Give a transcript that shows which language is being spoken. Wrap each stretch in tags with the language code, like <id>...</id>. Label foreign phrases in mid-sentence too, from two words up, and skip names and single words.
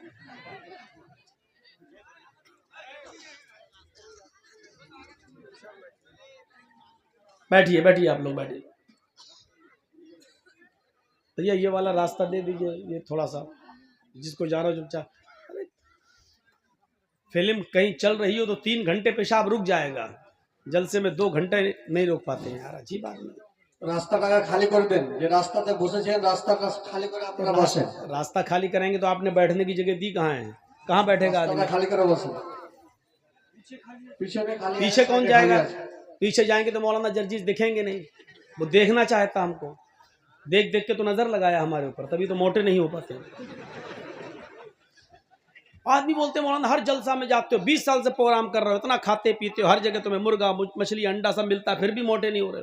<ur>بیٹھیے بیٹھیے، آپ لوگ بیٹھیے۔ بھیا یہ والا راستہ دے دیجیے، یہ تھوڑا سا جس کو جا رہا ہو چاہ فلم کہیں چل رہی ہو تو 3 گھنٹے پیشاب رک جائے گا، جلسے میں 2 گھنٹے نہیں روک پاتے ہیں یار، عجیب بات نہیں۔</ur> <bn>রাস্তাটা খালি করবেন, যে রাস্তাতে বসেছেন রাস্তাটা খালি করে আপনারা বসেন।</bn> <ur>راستہ خالی کریں گے تو آپ نے بیٹھنے کی جگہ دی کہاں ہے؟ کہاں بیٹھے گا آدمی؟</ur> <bn>রাস্তাটা খালি করে বসেন। পিছনে খালি আছে,</bn> <ur>پیچھے کون</ur> <bn>সাইডে</bn> <ur>جائے</ur> <bn>খালি</bn> <ur>گا؟</ur> <bn>আছে।</bn> <ur>پیچھے جائیں گے تو مولانا جرجیز دکھیں گے نہیں، وہ دیکھنا چاہتا ہم کو، دیکھ دیکھ کے تو نظر لگایا ہمارے اوپر، تبھی تو موٹے نہیں ہو پاتے۔ آدمی بولتے ہیں مولانا ہر جلسہ میں جاتے ہو، 20 سال سے پروگرام کر رہے ہو، اتنا کھاتے پیتے ہو، ہر جگہ تمہیں مرغا مچھلی انڈا سب ملتا ہے، پھر بھی موٹے نہیں ہو رہے۔</ur>